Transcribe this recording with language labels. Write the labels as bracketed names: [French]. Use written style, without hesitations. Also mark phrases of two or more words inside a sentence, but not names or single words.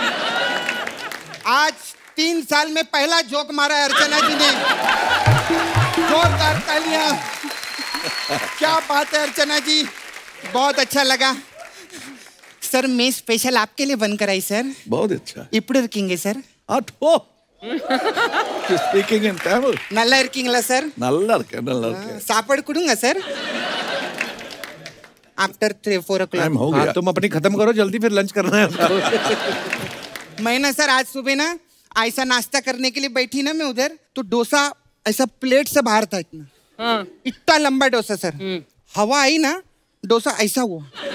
[Hindi] आज 3 साल में पहला जोक मारा है अर्चना जी ने. जोरदार तालियां. क्या बात है अर्चना जी, बहुत अच्छा लगा. सर मैं स्पेशल आपके लिए बनकर आई सर. बहुत अच्छा. इपड़े रखेंगे सर. [English] Speaking in Tamil. [Tamil] நல்லா இருக்கீங்களா சார்? நல்லா இருக்கேன். சாப்பாடு கொடுங்க सर. [English] after 3-4 o'clock. [Hindi] टाइम हो गया. तुम अपनी खत्म करो जल्दी, फिर लंच करना है. मैं ना सर आज सुबह ना ऐसा नाश्ता करने के लिए बैठी ना मैं उधर, तो डोसा ऐसा प्लेट से बाहर था. इतना लंबा डोसा सर. हवा आई ना, डोसा ऐसा हुआ.